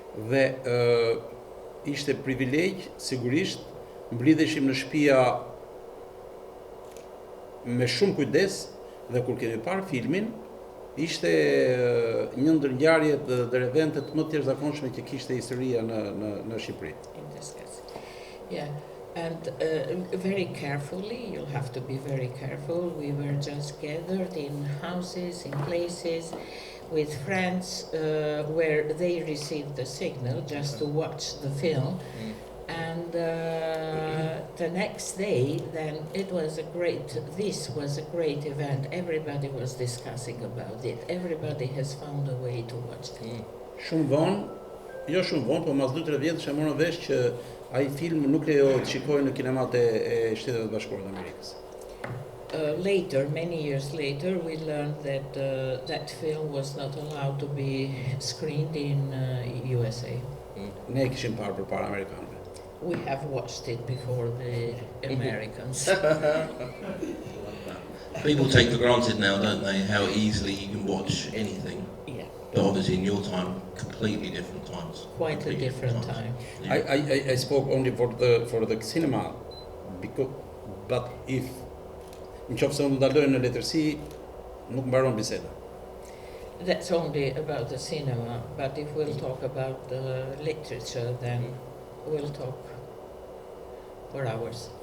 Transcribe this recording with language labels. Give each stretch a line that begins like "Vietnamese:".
Albanian: Dhe ishte privilegj, sigurisht, mblidheshim në shtëpia me shumë kujdes dhe kur kemi parë filmin, ishte një ndër ngjarjet dhe eventet më të jashtëzakonshme që kishte historia në Shqipëri.
English: In this case. Yeah, and very carefully, you'll have to be very careful. We were just gathered in houses, in places, with friends where they received the signal just to watch the film. And the next day, then this was a great event. Everybody was discussing about it. Everybody has found a way to watch it.
Albanian: Shumë vonë, po mas 2-3 vjetësh e morën vesh që ai film nuk lejohet të shikohet në kinemat e Shtetit Bashkuar të Amerikës.
English: Later, many years later, we learned that that film was not allowed to be screened in USA.
Albanian: Ne e kishim parë përpara amerikanëve.
English: We have watched it before the Americans. People take for granted now, don't they, how easily you can watch anything. Yeah. But obviously in your time, completely different times. Quite a different time. Yeah. I spoke only for the cinema, but if
Albanian: nëse unë ndaloj në letërsi, nuk mbaron biseda.
English: That's only about the cinema, but if we'll talk about the literature, then we'll talk for hours.